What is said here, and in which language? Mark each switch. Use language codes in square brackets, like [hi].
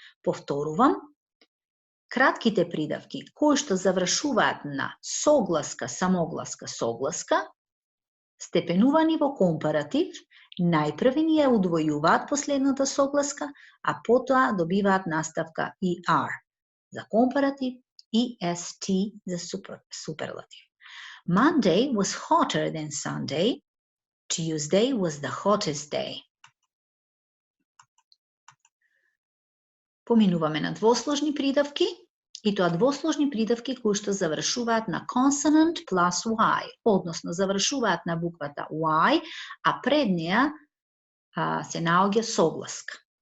[mk] Повторувам, кратките придавки кои што завршуваат на согласка, самогласка, согласка, степенувани во компаратив, најпрви ни ја удвојуваат последната согласка, а потоа добиваат наставка ER за компаратив и ST за суперлатив. [en] Monday was hotter than Sunday. Tuesday was the hottest day. [mk] Поминуваме на двосложни придавки, и тоа двосложни придавки кои што завршуваат на [en] consonant plus Y, [mk] односно завршуваат на буквата Y, а пред неа се наоѓа согласка.